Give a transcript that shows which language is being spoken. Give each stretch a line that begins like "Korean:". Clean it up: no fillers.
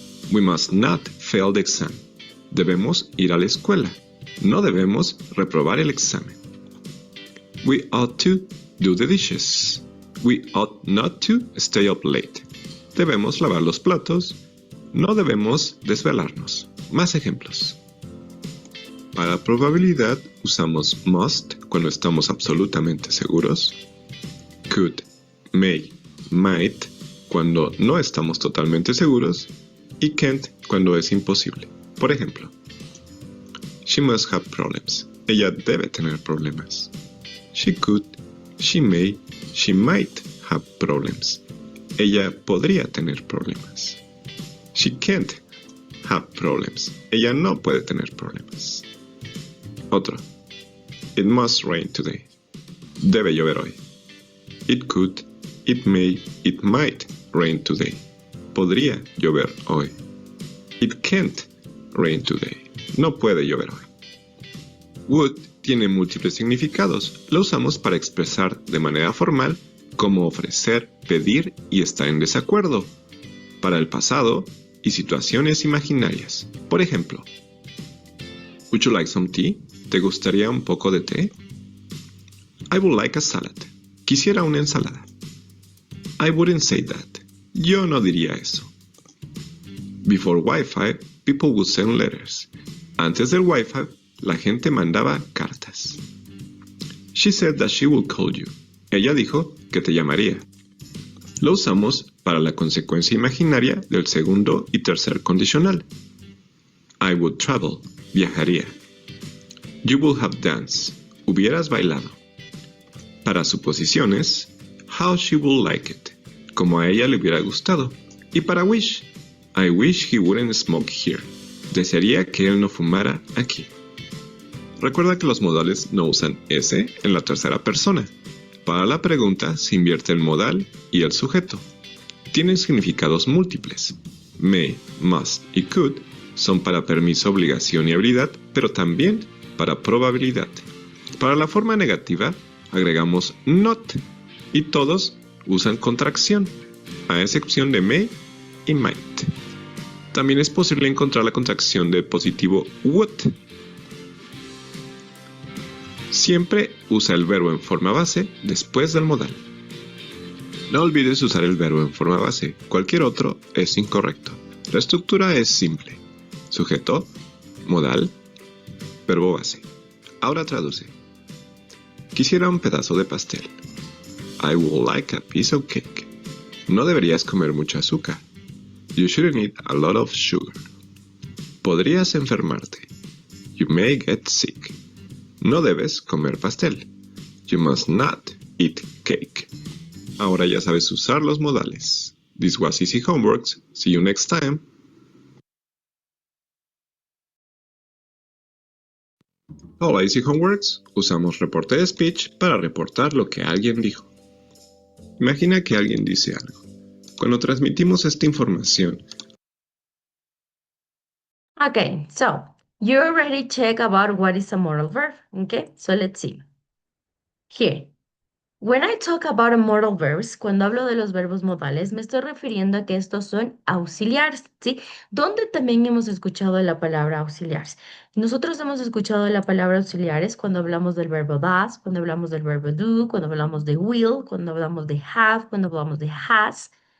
English: We must not fail the exam.
Spanish: Debemos ir a la escuela. No debemos reprobar el examen.
English: We ought to do the dishes. We ought not to stay up late.
Spanish: Debemos lavar los platos. No debemos desvelarnos. Más ejemplos. Para probabilidad usamos must cuando estamos absolutamente seguros. Could, may, might cuando no estamos totalmente seguros. Y can't cuando es imposible. Por ejemplo,
English: she must have problems.
Spanish: Ella debe tener problemas.
English: She could, she may, she might have problems.
Spanish: Ella podría tener problemas.
English: She can't have problems.
Spanish: Ella no puede tener problemas. Otro.
English: It must rain today.
Spanish: Debe llover hoy.
English: It could, it may, it might rain today.
Spanish: Podría llover hoy.
English: It can't rain today.
Spanish: No puede llover hoy. Would tiene múltiples significados. Lo usamos para expresar de manera formal como ofrecer, pedir y estar en desacuerdo. Para el pasado y situaciones imaginarias. Por ejemplo,
English: would you like some tea?
Spanish: ¿Te gustaría un poco de té?
English: I would like a salad.
Spanish: Quisiera una ensalada.
English: I wouldn't say that.
Spanish: Yo no diría eso.
English: Before Wi-Fi, people would send letters.
Spanish: Antes del Wi-Fi, la gente mandaba cartas.
English: She said that she would call you.
Spanish: Ella dijo que te llamaría. Lo usamos para la consecuencia imaginaria del segundo y tercer condicional.
English: I would travel.
Spanish: Viajaría.
English: You would have danced.
Spanish: Hubieras bailado. Para suposiciones,
English: how she would like it.
Spanish: Como a ella le hubiera gustado. Y para
English: wish, I wish he wouldn't smoke here.
Spanish: Desearía que él no fumara aquí. Recuerda que los modales no usan S en la tercera persona. Para la pregunta se invierte el modal y el sujeto. Tienen significados múltiples. May, must y could son para permiso, obligación y habilidad, pero también para probabilidad. Para la forma negativa, agregamos not y todos usan contracción, a excepción de may y might. También es posible encontrar la contracción de positivo would. Siempre usa el verbo en forma base después del modal. No olvides usar el verbo en forma base, cualquier otro es incorrecto. La estructura es simple. Sujeto, modal, verbo base. Ahora traduce. Quisiera un pedazo de pastel.
English: I would like a piece of cake.
Spanish: No deberías comer mucho azúcar.
English: You shouldn't eat a lot of sugar.
Spanish: Podrías enfermarte.
English: You may get sick.
Spanish: No debes comer pastel.
English: You must not eat cake.
Spanish: Ahora ya sabes usar los modales.
English: This was Easy Homeworks. See you next time.
Spanish: Hola Easy Homeworks. Usamos reporte de speech para reportar lo que alguien dijo. Imagina que alguien dice algo. Cuando transmitimos esta información.
English: Okay, so you already checked about what is a modal verb. Okay, so let's see. Here, when I talk about a modal verbs,
Spanish: cuando hablo de los verbos modales, me estoy refiriendo a que estos son auxiliares, ¿sí? Donde también hemos escuchado la palabra auxiliares. Nosotros hemos escuchado la palabra auxiliares cuando hablamos del verbo does, cuando hablamos del verbo do, cuando hablamos de will, cuando hablamos de have, cuando hablamos de has.